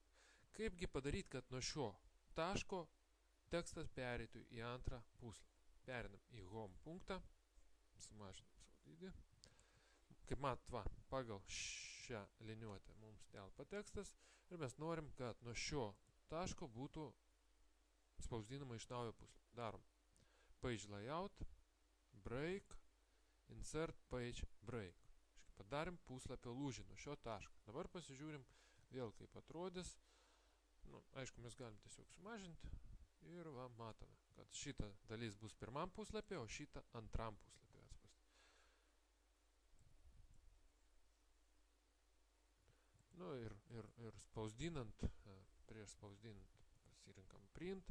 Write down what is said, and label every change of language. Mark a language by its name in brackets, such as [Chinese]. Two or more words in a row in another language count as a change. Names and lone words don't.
[Lithuanian] Kaipgi padaryti, kad nuo šio taško tekstas pereitų į antrą puslapį. Perinam į home punktą, sumažinam savo dydį. Kaip matot, pagal šią liniuotę mums telpa tekstas ir mes norim, kad nuo šio taško būtų spausdinama iš naujo puslapį. [English] Darom page layout, break, insert page break. [Lithuanian] Padarim puslapio lūžį nuo šio taško. Dabar pasižiūrim vėl kaip atrodys. Nu, aišku, mes galim tiesiog sumažinti ir matome, kad šita dalis bus pirmam puslapį, o šita antram puslapį atspausdinti. Nu ir spausdinant, prieš spausdinant pasirinkam print.